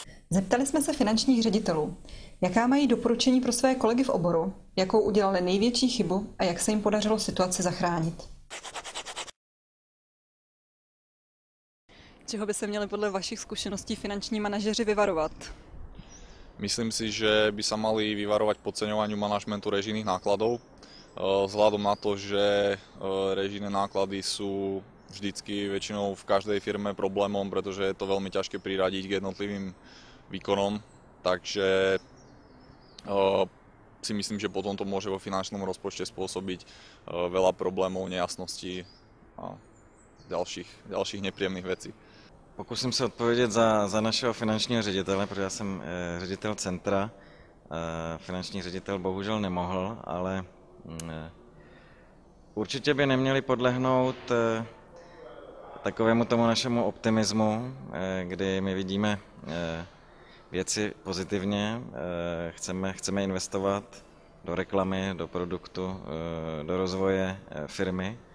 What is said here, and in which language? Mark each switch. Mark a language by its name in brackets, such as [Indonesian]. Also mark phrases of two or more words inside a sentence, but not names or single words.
[Czech] Zeptali jsme se finančních ředitelů, jaká mají doporučení pro své kolegy v oboru, jakou udělali největší chybu a jak se jim podařilo situaci zachránit. Čeho by se měli podle vašich zkušeností finanční manažeři vyvarovat? [Slovak] Myslím si, že by sa mali vyvarovať podceňovaniu manažmentu režijných nákladov, vzhľadom na to, že režijné náklady sú vždycky väčšinou v každej firme problémom, pretože je to veľmi ťažké priradiť k jednotlivým výkonom, takže si myslím, že potom to môže vo finančnom rozpočte spôsobiť veľa problémov, nejasností a ďalších [Czech] nepříjemných věcí. Pokusím se odpovědět za našeho finančního ředitele, protože já jsem ředitel centra. Finanční ředitel bohužel nemohl, ale určitě by neměli podlehnout takovému tomu našemu optimismu, kdy my vidíme věci pozitivně, chceme investovat do reklamy, do produktu, do rozvoje firmy